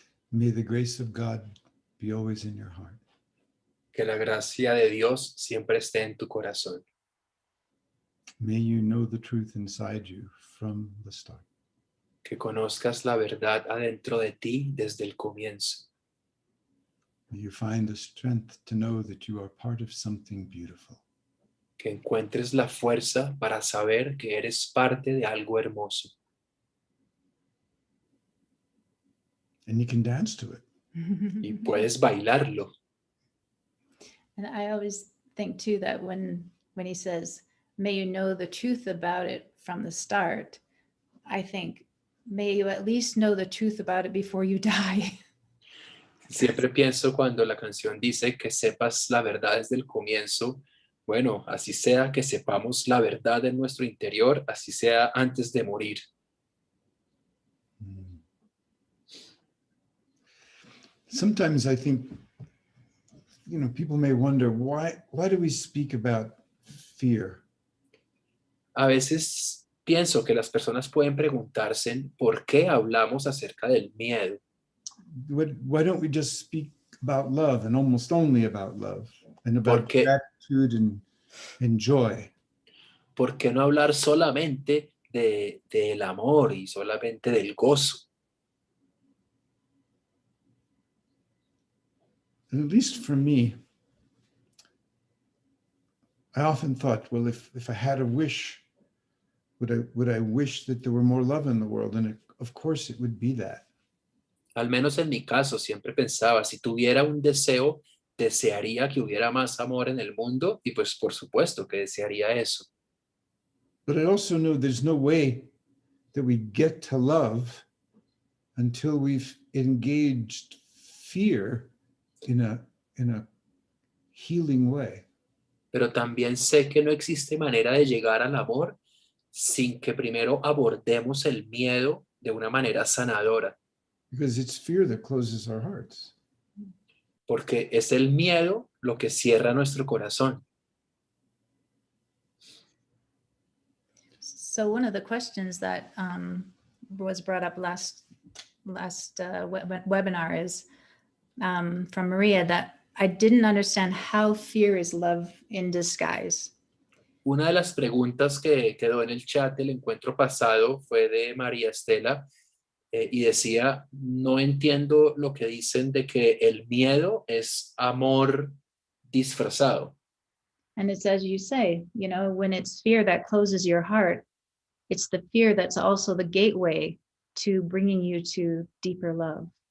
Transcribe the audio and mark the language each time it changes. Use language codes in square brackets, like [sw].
[en] May the grace of God be always in your heart. [es] Que la gracia de Dios siempre esté en tu corazón. [en] May you know the truth inside you from the start. [es] Que conozcas la verdad adentro de ti desde el comienzo. [en] May you find the strength to know that you are part of something beautiful. [es] Que encuentres la fuerza para saber que eres parte de algo hermoso. [en] And you can dance to it. [es] Y puedes bailarlo. [en] And I always think too that when he says, may you know the truth about it from the start, I think, may you at least know the truth about it before you die. [es] Siempre pienso cuando la canción dice que sepas la verdad desde el comienzo. Bueno, así sea que sepamos la verdad en nuestro interior, así sea antes de morir. [en] Sometimes I think, people may wonder, why do we speak about fear? [es] A veces pienso que las personas pueden preguntarse por qué hablamos acerca del miedo. [en] Why don't we just speak about love and almost only about love and about [es] ¿Por qué? [en] gratitude and joy? [es] ¿Por qué no hablar solamente del amor y solamente del gozo? [en] And at least for me, I often thought, well, if I had a wish, would I wish that there were more love in the world? And of course it would be that. [es] Al menos en mi caso siempre pensaba, si tuviera un deseo, desearía que hubiera más amor en el mundo y pues por supuesto que desearía eso. [en] But I also know there's no way that we get to love until we've engaged fear in a healing way. [es] Pero también sé que no existe manera de llegar al amor sin que primero abordemos el miedo de una manera sanadora. [en] Because it's fear that closes our hearts. [es] Porque es el miedo lo que cierra nuestro corazón. [en] So one of the questions that was brought up last webinar is from Maria, that I didn't understand how fear is love in disguise. [es] Una de las preguntas que quedó en el chat del encuentro pasado fue de María Estela y decía, no entiendo lo que dicen de que el miedo es amor disfrazado. [en] And it's as you say, when it's fear that closes your heart, it's the fear that's also the gateway to bringing you to deeper love.